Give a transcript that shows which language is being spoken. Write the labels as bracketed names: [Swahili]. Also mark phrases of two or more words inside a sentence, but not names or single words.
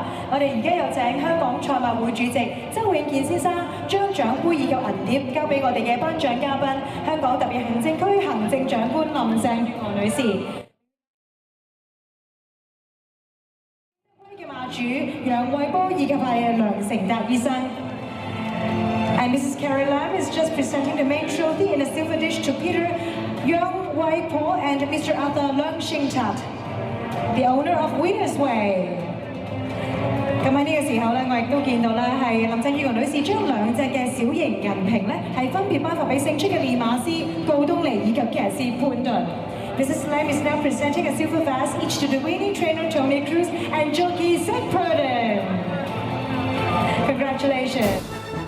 [Cantonese] 我哋而家有請香港賽馬會主席周永健先生將獎杯以及銀碟交俾我哋嘅頒獎嘉賓，香港特別行政區行政長官林鄭月娥女士。嘅馬主楊惠波以及係梁成達醫生。 [English] And Mrs. Carrie Lam is just presenting the main trophy in a silver dish to Peter Young Wai Po and Mr. Arthur Leung Shing Tat, the owner of Winners Way。 [Cantonese] 咁喺呢個時候咧，我亦都見到咧係林鄭月娥女士將2隻嘅小型銀瓶咧係分別頒發俾勝出嘅練馬師告東尼以及騎士潘頓。Mrs. [English] Lam is now presenting a silver vase each to the winning trainer Tony Cruz and jockey Z Purton. Congratulations.